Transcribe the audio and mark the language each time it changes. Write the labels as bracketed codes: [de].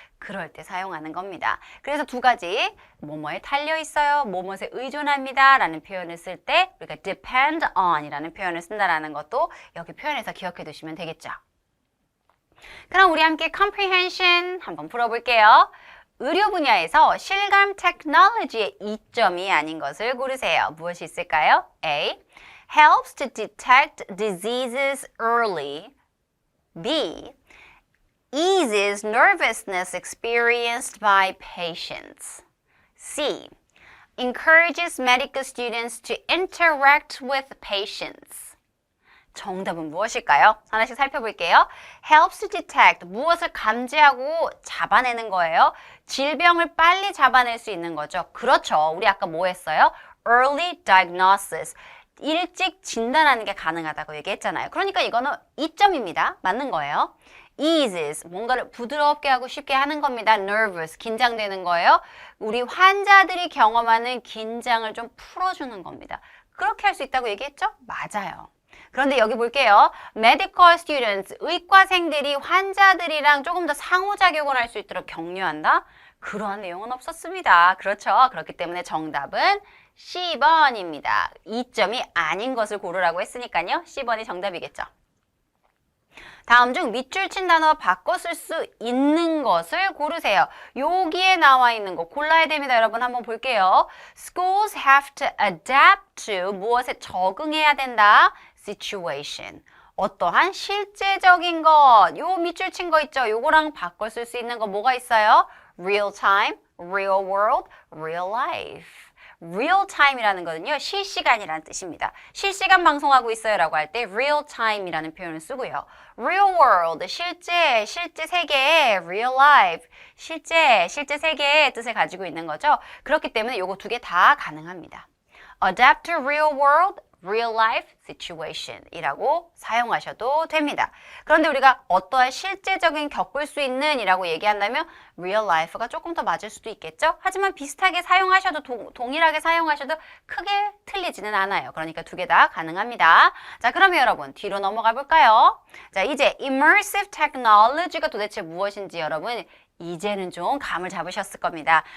[ko] 그럴 때 사용하는 겁니다. 그래서 두 가지, 뭐뭐에 달려 있어요, 뭐뭐에 의존합니다 라는 표현을 쓸 때 우리가 depend on 이라는 표현을 쓴다라는 것도 여기 표현에서 기억해 두시면 되겠죠. 그럼 우리 함께 comprehension 한번 풀어볼게요. 의료 분야에서 실감 테크놀로지의 이점이 아닌 것을 고르세요. 무엇이 있을까요? [en] A. Helps to detect diseases early. B. Eases nervousness experienced by patients. C. Encourages medical students to interact with patients. [ko] 정답은 무엇일까요? 하나씩 살펴볼게요. Helps to detect, 무엇을 감지하고 잡아내는 거예요. 질병을 빨리 잡아낼 수 있는 거죠. 그렇죠. 우리 아까 뭐 했어요? [en] Early diagnosis. [ko] 일찍 진단하는 게 가능하다고 얘기했잖아요. 그러니까 이거는 이점입니다. 맞는 거예요. Eases, 뭔가를 부드럽게 하고 쉽게 하는 겁니다. Nervous, 긴장되는 거예요. 우리 환자들이 경험하는 긴장을 좀 풀어주는 겁니다. 그렇게 할 수 있다고 얘기했죠? 맞아요. 그런데 여기 볼게요. Medical students, 의과생들이 환자들이랑 조금 더 상호작용을 할 수 있도록 격려한다? 그러한 내용은 없었습니다. 그렇죠. 그렇기 때문에 정답은 C번입니다. 이점이 아닌 것을 고르라고 했으니까요. C번이 정답이겠죠. 다음 중 밑줄 친 단어 바꿔 쓸 수 있는 것을 고르세요. 여기에 나와 있는 거 골라야 됩니다. 여러분 한번 볼게요. [en] Schools have to adapt to, [ko] 무엇에 적응해야 된다? [en] Situation. [ko] 어떠한 실제적인 것, 요 밑줄 친 거 있죠? 요거랑 바꿔 쓸 수 있는 거 뭐가 있어요? [en] Real time, real world, real life. [ko] real time이라는 거는요, 실시간이라는 뜻입니다. 실시간 방송하고 있어요 라고 할 때 real time이라는 표현을 쓰고요. real world, 실제 세계, real life, 실제 세계의 뜻을 가지고 있는 거죠. 그렇기 때문에 요거 두 개 다 가능합니다. [en] adapt to real world, real life situation [ko] 이라고 사용하셔도 됩니다. 그런데 우리가 어떠한 실제적인 겪을 수 있는 이라고 얘기한다면 real life가 조금 더 맞을 수도 있겠죠? 하지만 비슷하게 사용하셔도 동일하게 사용하셔도 크게 틀리지는 않아요. 그러니까 두 개 다 가능합니다. 자, 그러면 여러분 뒤로 넘어가 볼까요? 자, 이제 immersive technology가 도대체 무엇인지 여러분 이제는 좀 감을 잡으셨을 겁니다.